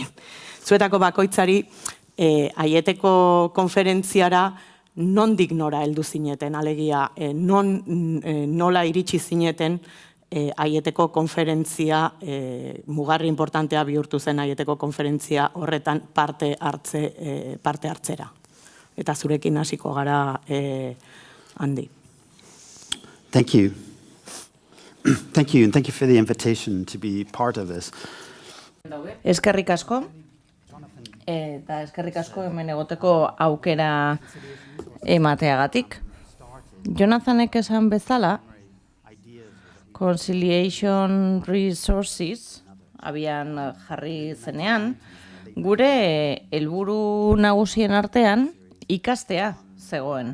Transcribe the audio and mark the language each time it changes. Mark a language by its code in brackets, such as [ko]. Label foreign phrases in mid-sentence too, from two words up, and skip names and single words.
[eu] Zuetako bakoitzari Aieteko konferentziara nondik nora heldu zineten, alegia nola iritsi zineten Aieteko konferentzia, mugarri importantea bihurtu zen Aieteko konferentzia horretan parte hartzera. Eta zurekin hasiko gara, Andi. [en] Thank you. Thank you, and thank you for the invitation to be part of this. [eu] Eskerrik asko, eta eskerrik asko hemen egoteko aukera emateagatik. Jonathanek esan bezala, Conciliation Resources, abian jarri zenean, gure helburu nagusien artean ikastea zegoen.